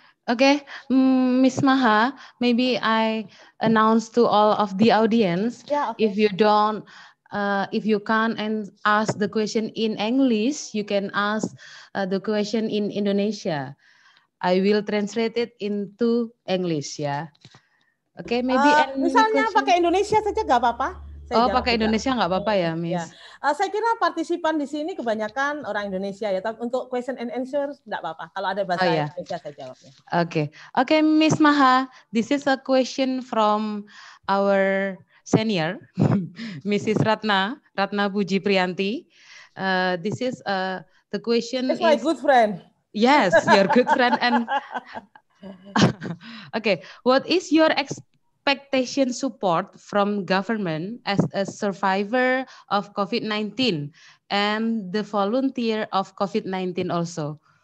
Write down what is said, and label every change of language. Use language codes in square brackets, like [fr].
[en] Okay, Miss Maha, maybe I announce to all of the audience, if you don't, if you can't ask the question in English, you can ask the question in Indonesia. I will translate it into English, ya. Oke, maybe [id] misalnya pakai Indonesia saja nggak apa-apa. Pakai Indonesia nggak apa-apa ya, Miss? Saya kira partisipan di sini kebanyakan orang Indonesia ya, tapi untuk [en] question and answer [id] nggak apa-apa. Kalau ada bahasa Indonesia saya jawabnya. [en] Okay, Miss Maha, this is a question from our senior, Mrs. Ratna Puji Priyanti. This is the question. It's my good friend. Yes, your good friend. And okay, what is your expectation support from government as a survivor of COVID-19 and the volunteer of COVID-19 also?